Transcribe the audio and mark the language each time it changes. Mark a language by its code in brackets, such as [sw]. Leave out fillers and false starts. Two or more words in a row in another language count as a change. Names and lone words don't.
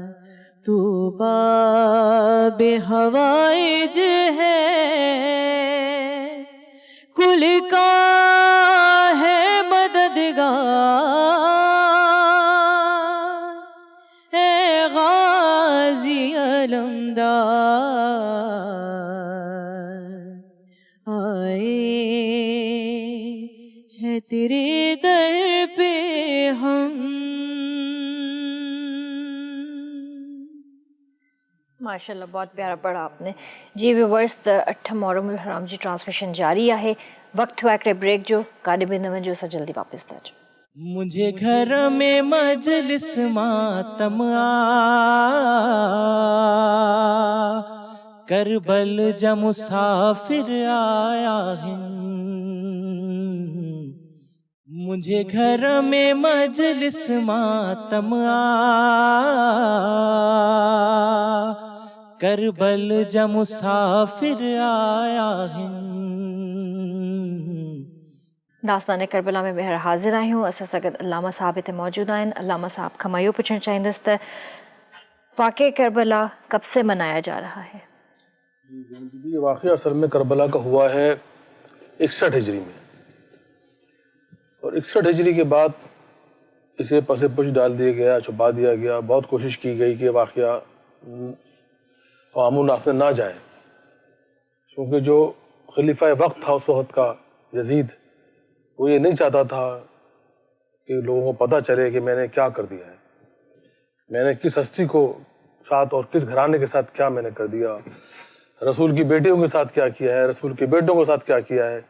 [ur] تو بابِ حوائج ہے، کل کا ہے مددگار ہے غازی علمدار. آئے ہیں تیرے در پہ ہم. ماشاءاللہ بہت پیارا پڑھا آپ نے جی. [sd] व्यूवर्स त 8 मुहर्रम उल हराम जी ट्रांसमिशन जारी आहे। वक्त हुआ हिकिड़े ब्रेक जो, काॾे बि न वञो, असां जल्दी वापसि था अचूं। [ur] مجھے گھر میں [sd] मजलिस मातम आ, करबल जा मुसाफिर [ur] آیا ہے. مجھے گھر میں [sd] मजलिस मातम आ, करबल जा मुसाफिर [ur] آیا ہے. [sd] दास्तान करबला में ॿीहर हाज़िर आहियूं। असां सां गॾु अल्लामा साहब हिते मौजूद आहिनि। अल्लामा साहब खां मां इहो पुछणु चाहींदसि त वाक़े करबला [ur] کب سے منایا جا رہا ہے? یہ واقعہ اصل میں کربلا کا ہوا ہے 61 ہجری میں، اور 61 ہجری کے بعد اسے پسِ پشت ڈال دیا گیا، چھپا دیا گیا. بہت کوشش کی گئی کہ واقعہ عوام الناس میں نہ جائے، کیونکہ جو خلیفہ وقت تھا اس وقت کا یزید، وہ یہ نہیں چاہتا تھا کہ لوگوں کو پتہ چلے کہ میں نے کیا کر دیا ہے، میں نے کس ہستی کو ساتھ اور کس گھرانے کے ساتھ کیا میں نے کر دیا، رسول کی بیٹیوں کے ساتھ کیا کیا ہے، رسول کے بیٹوں کے ساتھ کیا کیا ہے.